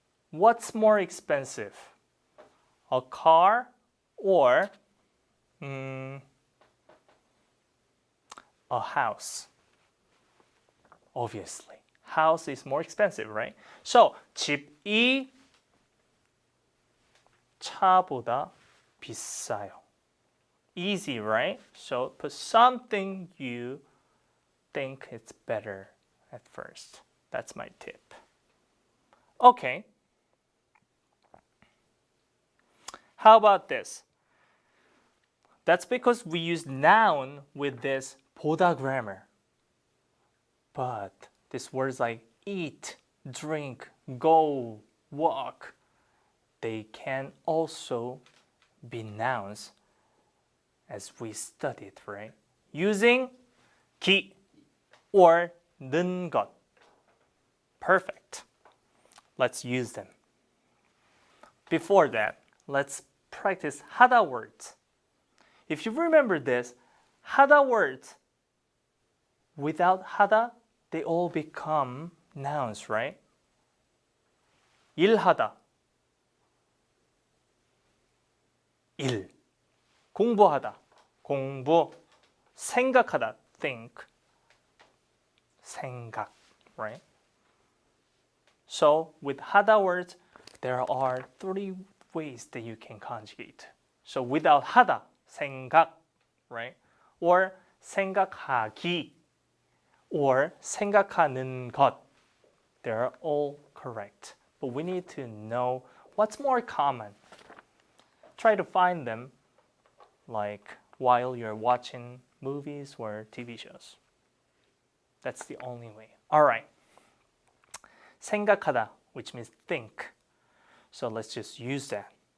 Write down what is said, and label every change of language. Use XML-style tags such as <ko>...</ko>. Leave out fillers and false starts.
<en>What's more expensive? A car or a house? Obviously, house is more expensive, right?</en> <ko>So, 집이 차보다 비싸요.</ko> <en>Easy, right? So, put something you think it's better at first. That's my tip. Okay. How about this? That's because we use noun with this poda grammar. But these words like eat, drink, go, walk, they can also be nouns as we studied, right? Using 기 or 는 것. Perfect. Let's use them. Before that, let's practice 하다 words. If you remember this, 하다 words, without 하다, they all become nouns, right?</en> <ko>일하다, 일. 공부하다, 공부. 생각하다, think. 생각, right?</ko> <en>So with 하다 words, there are 3 ways that you can conjugate. So without 하다, 생각, right?</en> <ko>Or 생각하기, or 생각하는 것.</ko> <en>They're all correct. But we need to know what's more common. Try to find them like while you're watching movies or TV shows. That's the only way. All right. 생각하다, which means think. So let's just use that.</en>